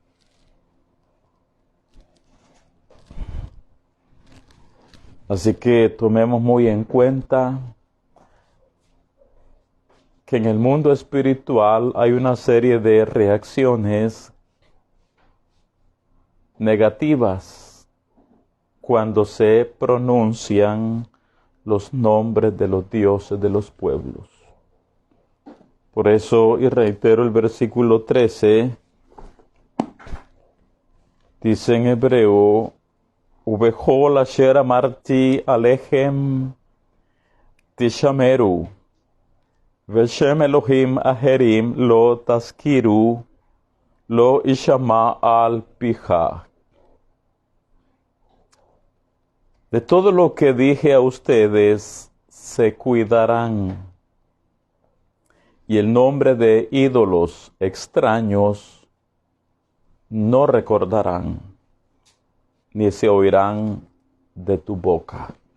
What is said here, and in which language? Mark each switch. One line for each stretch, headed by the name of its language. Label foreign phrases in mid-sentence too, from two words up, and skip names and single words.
Spanish: Así que tomemos muy en cuenta que en el mundo espiritual hay una serie de reacciones negativas cuando se pronuncian los nombres de los dioses de los pueblos. Por eso, y reitero el versículo 13, dice en hebreo,
Hebrew: ובכל אשר אמרתי אליכם תשמרו ושם אלהים אחרים לא תזכירו לא ישמע על פיך.
Spanish: De todo lo que dije a ustedes, se cuidarán. Y el nombre de ídolos extraños no recordarán, ni se oirán de tu boca.